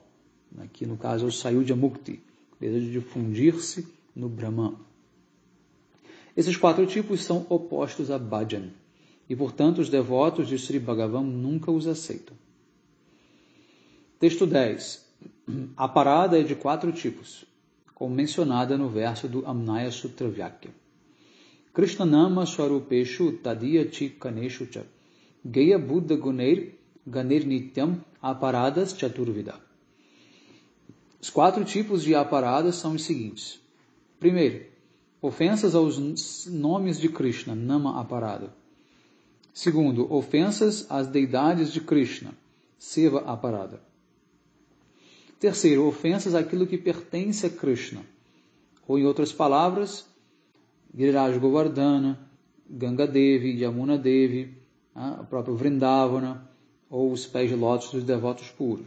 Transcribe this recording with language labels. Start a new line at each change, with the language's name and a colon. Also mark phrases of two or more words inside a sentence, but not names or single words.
Portuguese: Aqui, no caso, é o
Sanskrit: Sayuja Mukti,
Portuguese: o desejo de fundir-se no Brahman. Esses 4 tipos são opostos a Bhajan, e, portanto, os devotos de Sri Bhagavan nunca os aceitam. Texto 10. A parada é de 4 tipos, como mencionada no verso do Amnaya Sutra Vyakya.
Sanskrit: Krishnanama Swarupeshu Tadiya Chikaneshu Cha Geya Buddha Guneir Ganer Nityam Aparadas Chaturvida.
Portuguese: Os 4 tipos de aparadas são os seguintes. Primeiro, ofensas aos nomes de Krishna,
Sanskrit: Nama Aparada.
Portuguese: Segundo, ofensas às deidades de Krishna,
Sanskrit: Seva Aparada.
Portuguese: Terceiro, ofensas àquilo que pertence a Krishna, ou em outras palavras, Giriraj Govardhana, Ganga Devi, Yamuna Devi, o próprio Vrindavana, ou os pés de lótus dos devotos puros.